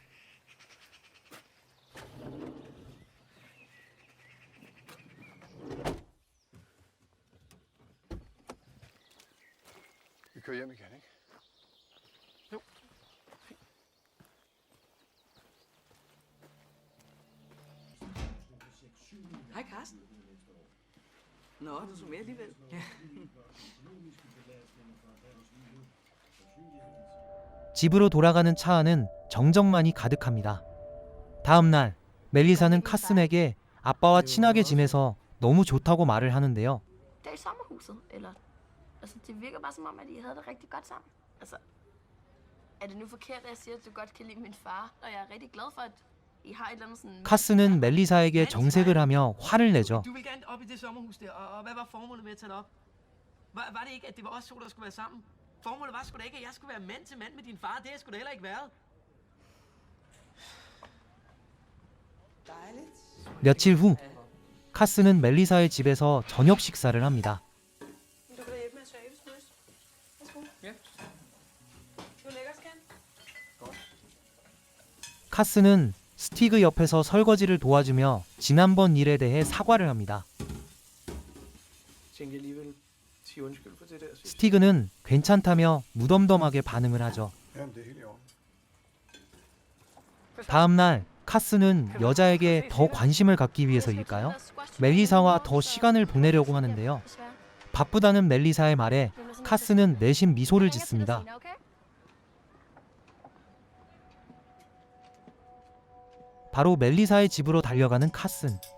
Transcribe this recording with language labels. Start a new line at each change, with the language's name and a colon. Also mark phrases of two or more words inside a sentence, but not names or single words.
Danish: Vi kører hjem igen, ikke? Hej, Carsten. Nå, du så med alligevel. Ja.
Korean: 집으로 돌아가는 차 안은 정적만이 가득합니다. 다음 날 멜리사는 카슨에게 아빠와 친하게 지내서 너무 좋다고 말을 하는데요.
Danish: Der i sommerhuset, eller... Altså, det virker bare som om, at I havde det rigtig godt sammen. Altså, er det nu forkert, at jeg siger, at du godt kan lide min far? Og jeg er rigtig glad for, at I har et eller andet sådan...
Korean: 카슨은 멜리사에게 정색을 하며 화를 내죠.
Danish: Du ville gerne op i det sommerhus der, og hvad var formålet med at tage det op? Var det ikke, at det var os to, der skulle være sammen? Formålet var sgu da ikke, at jeg skulle være mand til mand med din far. Det har jeg sgu da heller ikke været. Dejligt.
Korean: 며칠 후 카슨은 멜리사의 집에서 저녁 식사를 합니다.
Danish: Du kan da hjælpe med at tørre æbleskiver. Værsgo. Ja. Du er lækker, skan.
Korean: 카슨은 스티그 옆에서 설거지를 도와주며 지난번 일에 대해 사과를 합니다.
Danish: Tænkte jeg alligevel sige undskyld for det der sidst.
Korean: 스티그는 괜찮다며 무덤덤하게 반응을 하죠.
Danish: Jamen, det er helt i orden.
Korean: 다음 날 카슨은 여자에게 더 관심을 갖기 위해서일까요? 멜리사와 더 시간을 보내려고 하는데요. 바쁘다는 멜리사의 말에 카슨은 내심 미소를 짓습니다. 바로 멜리사의 집으로 달려가는 카슨.